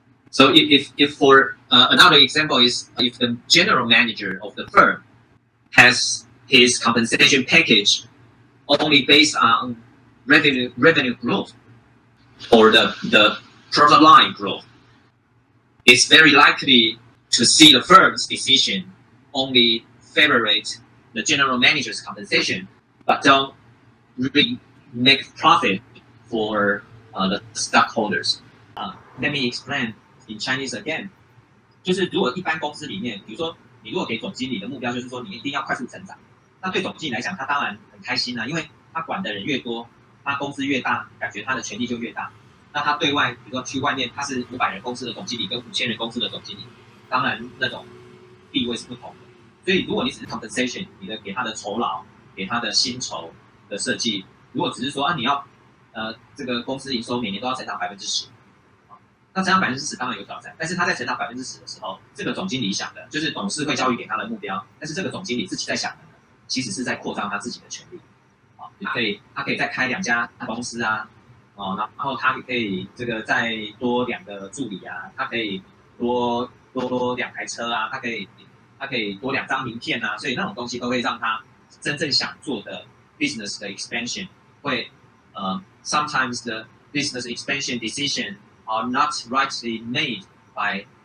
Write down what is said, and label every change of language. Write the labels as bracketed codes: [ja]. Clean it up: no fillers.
[en] So if for another example is if the general manager of the firm has his compensation package only based on revenue growth or the product line growth, it's very likely to see the firm's decision only favorite the general manager's compensation, but don't really make profit for the stockholders. Let me explain in Chinese again. [zh] 就是如果一般公司里面，比如说你如果给总经理的目标就是说你一定要快速成长，那对总经理来讲，他当然很开心啊，因为他管的人越多，他公司越大，感觉他的权力就越大。那他对外，比如说去外面，他是500人公司的总经理跟5000人公司的总经理，当然那种地位是不同的。所以如果你只是 compensation， 你的给他的酬劳、给他的薪酬的设计，如果只是说你要这个公司营收每年都要成长10%，那成长10%当然有挑战，但是他在成长10%的时候，这个总经理想的就是董事会交予给他的目标，但是这个总经理自己在想的呢，其实是在扩张他自己的权利。他可以再开2家公司啊，然后他也可以这个再多2个助理啊，他可以多2台车啊，他可以多2张名片啊，所以那种东西都会让他真正想做的 business 的 expansion 会 [en] sometimes the business expansion decision are not rightly made by